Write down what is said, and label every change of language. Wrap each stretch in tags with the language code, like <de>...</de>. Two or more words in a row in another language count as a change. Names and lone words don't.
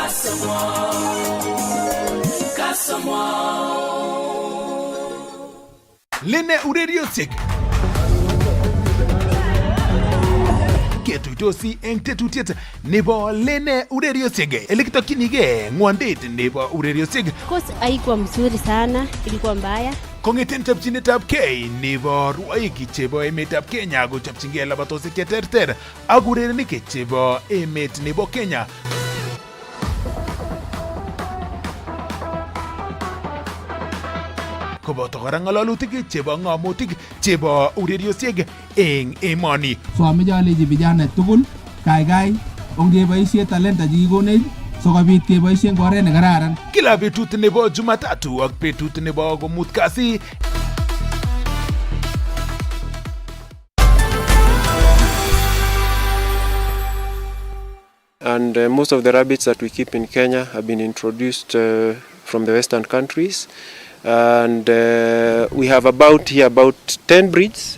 <kln>Lenee ureriosiek ketuitosi eng tetutiet nebo Lenee ureriosiek elekitokyinigei ng'wondet nebo ureriosiek.</kln> <sw>Course haikuwa mzuri sana, ilikuwa mbaya.</sw> <kln>Kong'eten chopchinetab gei nebo rwoik chebo emetab Kenya kochopchingei labatosiek cheterter ak urerenik chebo emet nebo Kenya. Koboto kora ng'alalutik chebo ng'amutik chebo ureriosiek eng emoni. So ameche alechi vijana tugul kaikai ongeboisie talenta chekikonech sikobit keboisie eng oret nekararan. Kila betut nebo Jumatatu ak betut nebo komut kasi.</kln> <en>And most of the rabbits that we keep in Kenya have been introduced from the Western countries. And we have about 10 breeds.</en>